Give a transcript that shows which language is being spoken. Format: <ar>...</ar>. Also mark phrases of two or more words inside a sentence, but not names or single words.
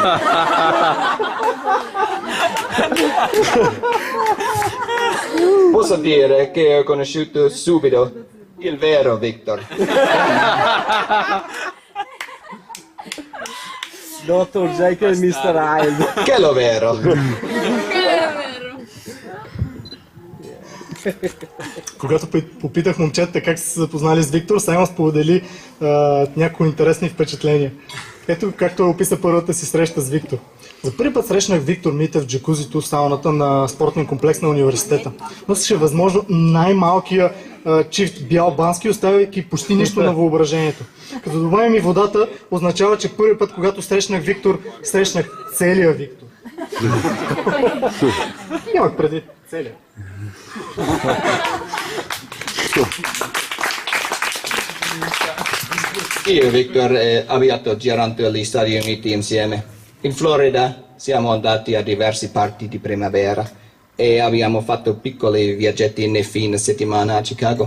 <it>Posso dire che ho conosciuto subito il vero Victor.</it> <bg>Dr. Jekyll и Mr. Hyde.</bg> <it>Che lo vero.</it> <bg>Когато попитах момчетата как са се запознали с Виктор, Саймън сподели някои интересни впечатления. Ето както описа първата си среща с Виктор. За първи път срещнах Виктор Митев в джакузито в сауната на спортния комплекс на университета. Носеше възможно най-малкия чифт бял бански, оставяйки почти нищо на въображението. Като добавим и водата, означава, че първи път, когато срещнах Виктор, срещнах целия Виктор. Имах преди целия.</bg> <it>Io e Victor abbiamo girato agli Stati Uniti insieme. In Florida siamo andati a diverse parti di primavera e abbiamo fatto piccoli viaggetti nei fine settimana a Chicago.</it>